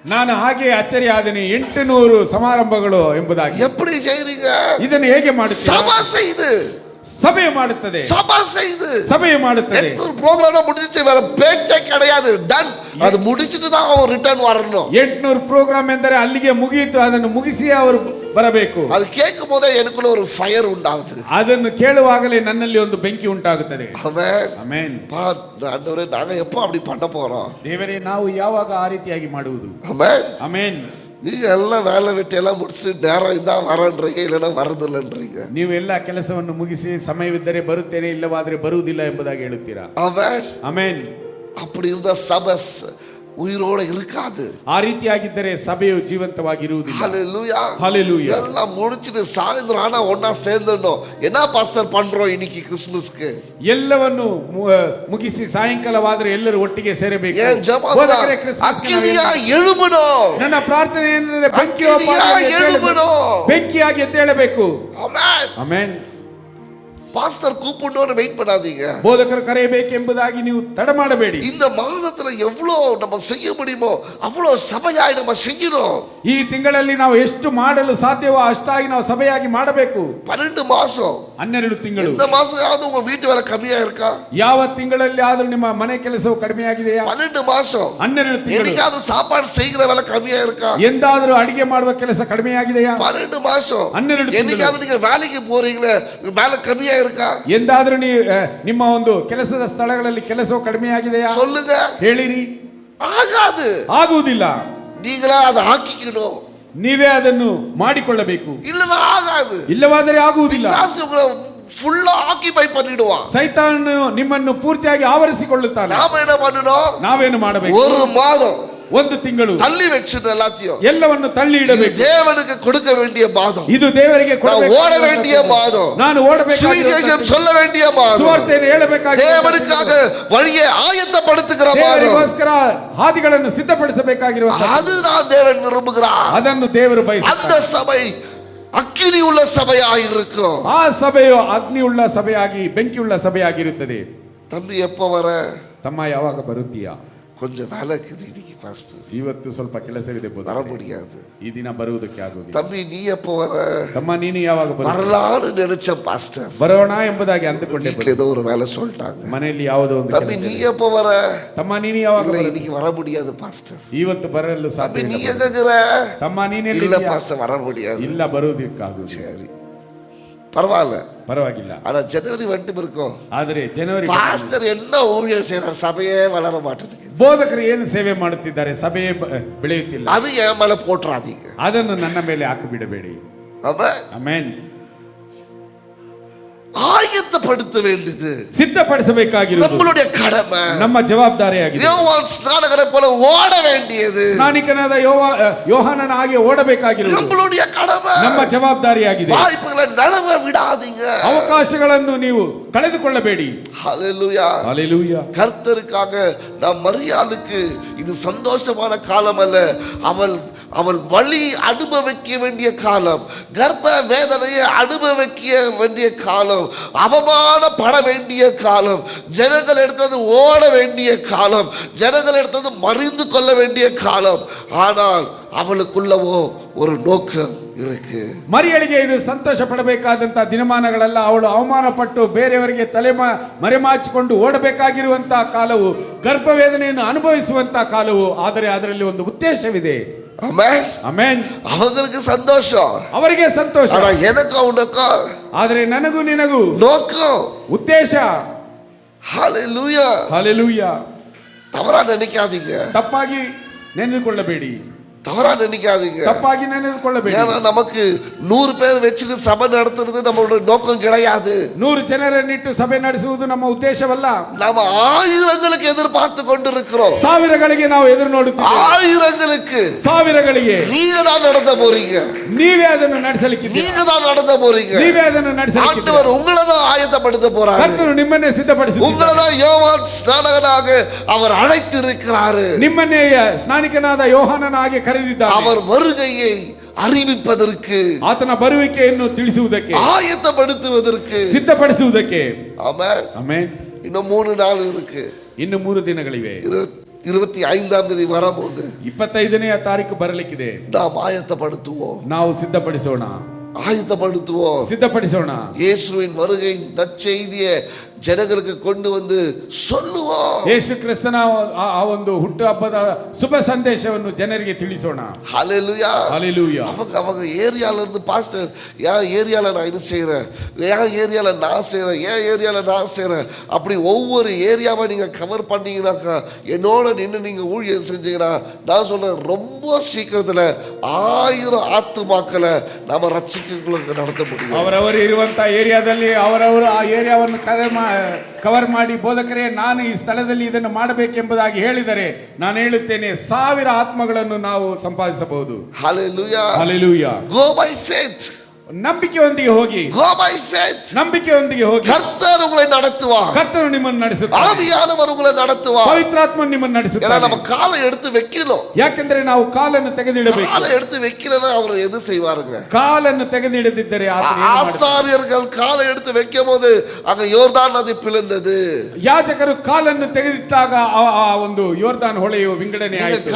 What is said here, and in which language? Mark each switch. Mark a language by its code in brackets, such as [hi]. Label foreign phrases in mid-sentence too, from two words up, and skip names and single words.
[kn] ನಾನು ಹಾಗೆ ಅಚ್ಚರಿ ಆದನೆ 800 ಸಮಾರಂಭಗಳು ಎಂಬುದಾಗಿ. [ta] எப்படி செய்றீங்க? [kn] ಇದನ್ನು ಹೇಗೆ ಮಾಡುತ್ತೀರಾ? [ta] சபை செய்து, [kn] ಸಭೆ ಮಾಡುತ್ತದೆ, [ta] சபை செய்து. [kn] ಸಭೆ ಮಾಡುತ್ತದೆ. [ta] 800 ப்ரோகிராம் முடிஞ்சிச்சு, வேற பேச்சே கிடையாது, டன். அது முடிச்சிட்டு தான் அவன் ரிட்டர்ன் வரணும். [kn] 800 ಪ್ರೋಗ್ರಾಮ್ ಎಂದರೆ ಅಲ್ಲಿಗೆ ಮುಗಿಯಿತು, ಅದನ್ನು ಮುಗಿಸಿ ಅವರು ಬರಬೇಕು. [ta] அது கேட்கும் போதே எனக்குள்ள ஒரு ஃபயர் உண்டாகுது. [kn] ಅದನ್ನು ಕೇಳುವಾಗಲೇ ನನ್ನಲ್ಲಿ ಒಂದು ಬೆಂಕಿ ಉಂಟಾಗುತ್ತದೆ. ಆಮೆನ್, ಆಮೆನ್. [ta] ಆண்டವರೇ, நாங்க எப்போ அப்படி பண்ண போறோம்? [kn] ದೇವರೇ, ನಾವು ಯಾವಾಗ ಆ ರೀತಿಯಾಗಿ ಮಾಡುವುದು? ಆಮೆನ್, ಆಮೆನ್. [ta] நீங்க எல்லாம் வேலை வெட்டி எல்லாம் முடிச்சு நேரம் இருந்தா வரன்றீங்க, இல்லைன்னா வரதில்லைன்றீங்க. [kn] ನೀವು ಎಲ್ಲ ಕೆಲಸವನ್ನು ಮುಗಿಸಿ ಸಮಯವಿದ್ದರೆ ಬರುತ್ತೇನೆ, ಇಲ್ಲವಾದರೆ ಬರುವುದಿಲ್ಲ ಎಂಬುದಾಗಿ ಹೇಳುತ್ತೀರಾ. [ta] ஆமென், [kn] ಆಮೆನ್. [ta] அப்படி இருந்தா சபை உயிரோட இருக்காது. [kn] ಆ ರೀತಿಯಾಗಿದ್ದರೆ ಸಭೆಯು ಜೀವಂತವಾಗಿರುವುದಿಲ್ಲ. [ta] ஹல்லேலூயா, ஹல்லேலூயா. எல்லாம் முடிச்சிட்டு சாயந்தரம் ஆனா ஒண்ணா சேர்ந்துடணும். என்ன பாஸ்டர் பண்றோம் இன்னைக்கு கிறிஸ்மஸ்க்கு? [kn] ಎಲ್ಲವನ್ನು ಮುಗಿಸಿ ಸಾಯಂಕಾಲವಾದರೆ ಎಲ್ಲರೂ ಒಟ್ಟಿಗೆ ಸೇರಬೇಕು. [ta] ஏன் ஜெபம்? ಅಗ್ನಿಯ எழும்பணும். [kn] ನನ್ನ ಪ್ರಾರ್ಥನೆ ಏನಂದ್ರೆ ಬೆಂಕಿಯಾಗಿ ಎದ್ದೇಳಬೇಕು. ಆಮೆನ್, ಆಮೆನ್. [ta] பாஸ்டர் கூப்பிடணும்னு வெயிட் பண்ணாதீங்க. [kn] ಬೋಧಕರು ಕರೆಯಬೇಕೆಂಬುದಾಗಿ ನೀವು ತಡ ಮಾಡಬೇಡಿ. [ta] இந்த மாதத்துல எவ்வளவு நம்ம செய்ய முடியுமோ அவ்வளவு சபையாய் நம்ம செய்யணும். [kn] ಈ ತಿಂಗಳಲ್ಲಿ ನಾವು ಎಷ್ಟು ಮಾಡಲು ಸಾಧ್ಯವೋ ಅಷ್ಟಾಗಿ ನಾವು ಸಭೆಯಾಗಿ ಮಾಡಬೇಕು. [ta] 12 மாசம், [kn] 12 ತಿಂಗಳು. [ta] இந்த மாசம் ಯಾವುದು உங்க வீட்டு வேலை கம்மியா இருக்கா? [kn] ಯಾವ ತಿಂಗಳಲ್ಲಿ ಆದರೂ ನಿಮ್ಮ ಮನೆ ಕೆಲಸವು ಕಡಿಮೆಯಾಗಿದೆಯಾ? [ta] 12 மாசம். [kn] 12 ತಿಂಗಳು. [ta] என்னைக்காவது சாப்பாடு செய்கிற வேலை கம்மியா இருக்கா? [kn] ಎಂದಾದರೂ ಅಡಿಗೆ ಮಾಡುವ ಕೆಲಸ ಕಡಿಮೆಯಾಗಿದೆಯಾ? [ta] 12 மாசம். [kn] 12 ತಿಂಗಳು. [ta] என்னைக்காவது நீங்க வேலைக்கு போறீங்களே, வேலை கம்மியா இருக்கா? [kn] ಎಂದಾದರೂ ನೀವು ನಿಮ್ಮ ಒಂದು ಕೆಲಸದ ಸ್ಥಳಗಳಲ್ಲಿ ಕೆಲಸವು ಕಡಿಮೆಯಾಗಿದೆಯಾ? [ta] சொல்லுங்க, [kn] ಹೇಳಿರಿ. [ta] ஆகாது, [kn] ಆಗುವುದಿಲ್ಲ. [ta] நீங்களா அதை ஆக்கிக்கணும். [kn] ನೀವೇ ಅದನ್ನು ಮಾಡಿಕೊಳ್ಳಬೇಕು. [ta] இல்லனா ஆகாது. [kn] ಇಲ್ಲವಾದರೆ ಆಗುವುದಿಲ್ಲ. [ta] பிசாசு உங்களை [en] fulla occupy [ta] பண்ணிடுவான். [kn] ಸೈತಾನನು ನಿಮ್ಮನ್ನು ಪೂರ್ತಿಯಾಗಿ ಆವರಿಸಿಕೊಳ್ಳುತ್ತಾನೆ. [ta] நாம என்ன பண்ணணும்? [kn] ನಾವೇನು ಮಾಡಬೇಕು? [ta] ஒரு மாதம், [kn] ಒಂದು ತಿಂಗಳು [ta] தள்ளி வச்சிட்டு எல்லாத்தையும் [kn] ಎಲ್ಲವನ್ನು ತಳ್ಳಿ ಇಡಬೇಕು. [ta] தேவனுக்கு கொடுக்க வேண்டிய மாதம், [kn] ಇದು ದೇವರಿಗೆ ಕೊಡಬೇಕು. [ta] ஓட வேண்டிய மாதம், [kn] ನಾನು ಓಡಬೇಕಾದ [ta] சுவிசேஷம் சொல்ல வேண்டிய மாதம், [kn] ಸುವಾರ್ತೆಯನ್ನು ಹೇಳಬೇಕಾದ, [ta] தேவனுக்காக வழியை ஆயத்தப்படுத்துகிற மாதம், [kn] ದೇವರಿಗೋಸ್ಕರ ಹಾದಿಗಳನ್ನು ಸಿದ್ಧಪಡಿಸಬೇಕಾಗಿರುವ, [ta] அதுதான் தேவன் விரும்புகிறார். [kn] ಅದನ್ನು ದೇವರು ಬಯಸುತ್ತಾರೆ. [ta] அந்த சபை [kn] ಅಗ್ನಿ ಉಳ್ಳ ಸಭೆಯಾಗಿ [ta] இருக்கும். [kn] ಆ ಸಭೆಯು ಅಗ್ನಿ ಉಳ್ಳ ಸಭೆಯಾಗಿ, ಬೆಂಕಿ ಉಳ್ಳ ಸಭೆಯಾಗಿರುತ್ತದೆ. [ta] தம்பி எப்ப வர? [kn] ತಮ್ಮ ಯಾವಾಗ ಬರುತ್ತೀಯಾ? [ta] கொஞ்சம் வேலை இருக்குது இன்னைக்கு பாஸ்டர். [kn] ಇವತ್ತು ಸ್ವಲ್ಪ ಕೆಲಸವಿದೆ, [ta] வர முடியாது. [kn] ಈ ದಿನ ಬರುವುದಕ್ಕೆ ಆಗುವುದಿಲ್ಲ. [ta] தம்பி நீ எப்ப வர? [kn] ತಮ್ಮ ನೀನು ಯಾವಾಗ [ta] வரலான்னு நினைச்ச பாஸ்டர். [kn] ಬರೋಣ ಎಂಬುದಾಗಿ ಅಂದುಕೊಂಡೆ. [ta] ஏதோ ஒரு வேலை சொல்லிட்டாங்க. [kn] ಮನೆಯಲ್ಲಿ ಯಾವುದೋ ಒಂದು [ta] தம்பி நீ எப்ப வர? [kn] ತಮ್ಮ ನೀನು ಯಾವಾಗ? [ta] இன்னைக்கு வர முடியாது பாஸ்டர். [kn] ಇವತ್ತು ಬರಲು ಸಾಧ್ಯ [ta] நீ [kn] ಇಲ್ಲ. [ta] எங்கங்கற? [kn] ತಮ್ಮ ನೀನೆಲ್ಲಿ? [ta] இல்ல பாஸ்டர், வர முடியாது. [kn] ಇಲ್ಲ, ಬರುವುದಕ್ಕೆ ಆಗುವುದಿಲ್ಲ. [ta] சரி, பரவாயில்ல, [kn] ಪರವಾಗಿಲ್ಲ. [ta] ஆனா ஜனவரி வந்துட்டு இருக்கும். [kn] ಆದರೆ ಜನವರಿ [ta] பாஸ்டர் என்ன ஊழியம் செய்றார்? சபையே வளர மாட்டேங்குது. [kn] ಬೋಧಕರು ಏನು ಸೇವೆ ಮಾಡುತ್ತಿದ್ದಾರೆ? ಸಭೆಯೇ ಬೆಳೆಯುತ್ತಿಲ್ಲ. [ta] அது என் மேல போட்றாதீங்க. [kn] ಅದನ್ನು ನನ್ನ ಮೇಲೆ ಹಾಕಿಬಿಡಬೇಡಿ. [ta] ஆமென், [kn] ಆಮೆನ್. [ta] ஆயத்தப்படுத்த வேண்டியது [kn] ಸಿದ್ಧಪಡಿಸಬೇಕಾಗಿರುವುದು [ta] நம்மளுடைய கடமை, [kn] ನಮ್ಮ ಜವಾಬ್ದಾರಿಯಾಗಿದೆ. [ta] யோவான் ஸ்நானகரை போல ஓட வேண்டியது [kn] ಸ್ನಾನಿಕನಾದ ಯೋಹಾನನ ಹಾಗೆ ಓಡಬೇಕಾಗಿರುವುದು [ta] நம்மளுடைய கடமை, [kn] ನಮ್ಮ ಜವಾಬ್ದಾರಿಯಾಗಿದೆ. [ta] வாய்ப்புகளை நழுவ விடாதீங்க. [kn] ಅವಕಾಶಗಳನ್ನು ನೀವು ಕಳೆದುಕೊಳ್ಳಬೇಡಿ. [ta] ஹல்லேலூயா, ஹல்லேலூயா. கர்த்தருக்காக நாம் மரியாளுக்கு இது சந்தோஷமான காலம் அல்ல, அவள் வலி அனுபவிக்க வேண்டிய காலம், கர்ப்ப வேதனையை அனுபவிக்க வேண்டிய காலம், அவமானப்பட வேண்டிய காலம், ஜனங்கள் எடுத்தது ஓட வேண்டிய காலம், ஜனங்கள் எடுத்தது மறிந்து கொள்ள வேண்டிய காலம். ஆனால் அவளுக்குள்ளவோ ஒரு நோக்கம் இருக்கு. [kn] ಮರಿಯಳಿಗೆ ಇದು ಸಂತೋಷ ಪಡಬೇಕಾದಂತ ದಿನಮಾನಗಳಲ್ಲ. ಅವಳು ಅವಮಾನಪಟ್ಟು ಬೇರೆಯವರಿಗೆ ಮರೆಮಾಚಿಕೊಂಡು ಓಡಬೇಕಾಗಿರುವಂತಹ ಕಾಲವು, ಗರ್ಭವೇದನೆಯನ್ನು ಅನುಭವಿಸುವಂತಹ ಕಾಲವು. ಆದರೆ ಅದರಲ್ಲಿ ಒಂದು ಉದ್ದೇಶವಿದೆ. [ta] ஆமென், [kn] ಆಮೆನ್. [ta] அவங்களுக்கு சந்தோஷம், [kn] ಅವರಿಗೆ ಸಂತೋಷ. [ta] ஆனா எனக்கு உனக்கு [kn] ಆದರೆ ನನಗೂ ನಿನಗೂ [ta] நோக்கம், [kn] ಉದ್ದೇಶ. [ta] ஹல்லேலூயா, [kn] ಹಲ್ಲೆಲೂಯಾ. [ta] தவறா நினைக்காதீங்க, [kn] ತಪ್ಪಾಗಿ ನೆನೆದುಕೊಳ್ಳಬೇಡಿ. [ta] தவறா நினைக்காதீங்க, [kn] ತಪ್ಪಾಗಿ ನೆನೆದುಕೊಳ್ಳಬೇಡಿ. [ta] ஏன்னா நமக்கு 100 பேர் வச்சுட்டு சபை நடத்துறது நம்மளோட நோக்கம் கிடையாது. [kn] 100 ಜನರನ್ನಿಟ್ಟು ಸಭೆ ನಡೆಸುವುದು ನಮ್ಮ ಉದ್ದೇಶವಲ್ಲ. [ta] நாம ஆயிரங்களுக்கு எதிர்பார்த்து கொண்டிருக்கிறோம். [kn] ಸಾವಿರಗಳಿಗೆ ನಾವು ಎದುರು ನೋಡುತ್ತೇವೆ. [ta] ஆயிரங்களுக்கு [kn] ಸಾವಿರಗಳಿಗೆ [ta] நீங்க தான் நடத்த போறீங்க. [kn] ನೀವೇ ಅದನ್ನು ನಡೆಸಲಿಕ್ಕಿದ್ದೀರಿ. [ta] நீங்க தான் நடத்த போறீங்க. [kn] ನೀವೇ ಅದನ್ನು ನಡೆಸಲಿಕ್ಕಿದ್ದೀರಿ. [ta] ஆண்டவர் உங்களை தான் ஆயத்தப்படுத்த போறாரு. [kn] ಕರ್ತನು ನಿಮ್ಮನ್ನೇ ಸಿದ್ಧಪಡಿಸುತ್ತಾನೆ. [ta] உங்களை தான் யோவான் ஸ்நானகனாக அவர் அழைத்திருக்கிறாரு. [kn] ನಿಮ್ಮನ್ನೇ ಸ್ನಾನಿಕನಾದ ಯೋಹಾನನಾಗಿ ಕರೆದಿದ್ದಾನೆ. [ta] அவர் வருகையை அறிவிப்பதற்கு, [kn] ಆತನ ಬರುವಿಕೆಯನ್ನು ತಿಳಿಸುವುದಕ್ಕೆ, [ta] ஆயத்தப்படுத்துவதற்கு, [kn] ಸಿದ್ಧಪಡಿಸುವುದಕ್ಕೆ. [ta] ஆமென். [kn] ಆಮೆನ್. [ta] இன்னும் 3 நாள் இருக்கு. [kn] ಇನ್ನು 3 ದಿನಗಳಿವೆ. [ta] 25ஆம் தேதி வரும்போது [kn] 25ನೇ ತಾರೀಕು ಬರಲಿಕ್ಕಿದೆ. [ta] நாம் ஆயத்தப்படுத்துவோம், [kn] ನಾವು ಸಿದ್ಧಪಡಿಸೋಣ, [ta] ஆயத்தப்படுத்துவோம். [kn] ಸಿದ್ಧಪಡಿಸೋಣ. [ta] இயேசுவின் வருகை நற்செய்தியை [kn] ಜನಗಳಿಗೆ ಕೊಂಡು [ta] வந்து சொல்லுவோம். [kn] ಯೇಸು ಕ್ರಿಸ್ತನ ಆ ಒಂದು ಹುಟ್ಟು ಹಬ್ಬದ ಶುಭ ಸಂದೇಶವನ್ನು ಜನರಿಗೆ ತಿಳಿಸೋಣ. [ta] ஹalleluya, ஹalleluya. அவங்க ஏரியால இருந்து பாஸ்டர் என் ஏரியால நான் இது செய்றேன், என் ஏரியால நான் செய்றேன், என் ஏரியால நான் செய்றேன், அப்படி ஒவ்வொரு ஏரியாவை நீங்க கவர் பண்ணீங்கன்னாக்கா, என்னோட நின்று நீங்க ஊழியம் செஞ்சீங்கன்னா, நான் சொல்றேன் ரொம்ப சீக்கிரத்துல 1000 ஆத்துமாக்களை நாம ரட்சிக்கிறதுக்கு நடத்த முடியும். [kn] ಅವರವರು ಇರುವಂತ ಏರಿಯಾದಲ್ಲಿ ಅವರವರು ಆ ಏರಿಯಾವನ್ನು ಕವರ್ ಮಾಡಿ, ಬೋಧಕರೇ ನಾನು ಈ ಸ್ಥಳದಲ್ಲಿ ಇದನ್ನು ಮಾಡಬೇಕೆಂಬುದಾಗಿ ಹೇಳಿದರೆ, ನಾನು ಹೇಳುತ್ತೇನೆ 1000 ಆತ್ಮಗಳನ್ನು ನಾವು ಸಂಪಾದಿಸಬಹುದು. Hallelujah. Hallelujah. [en] Go by faith. [kn] ನಂಬಿಕೆಯೊಂದಿಗೆ ಹೋಗಿ, [en] Go by faith. [kn] ನಂಬಿಕೆಯೊಂದಿಗೆ ಹೋಗಿ. [ta] கர்த்தர் உங்களை நடத்துவார், [kn] ಕರ್ತನು ನಿಮ್ಮನ್ನು ನಡೆಸುತ್ತಾನೆ, [ta] ஆவியானவர் உங்களை நடத்துவார், [kn] ಪವಿತ್ರಾತ್ಮ ನಿಮ್ಮನ್ನು ನಡೆಸುತ್ತಾನೆ. [ta] நம்ம காலை எடுத்து வைக்கணும். [kn] ಯಾಕೆಂದ್ರೆ ನಾವು ಕಾಲನ್ನು ತೆಗೆದಿಡಬೇಕು. [ta] காலை எடுத்து வைக்கலனா அவர் எது செய்வாருங்க? [kn] ಕಾಲನ್ನು ತೆಗೆದಿಡದಿದ್ದರೆ [ta] ஆசாரியர்கள் காலை எடுத்து வைக்கும்போது அங்க யோர்தான் நதி பிளந்தது. [kn] ಯಾಜಕರು ಕಾಲನ್ನು ತೆಗೆದಿಟ್ಟಾಗ ಆ ಒಂದು ಯೋರ್ದಾನ್ ಹೊಳೆಯು ವಿಂಗಡಣೆ ಆಯಿತು.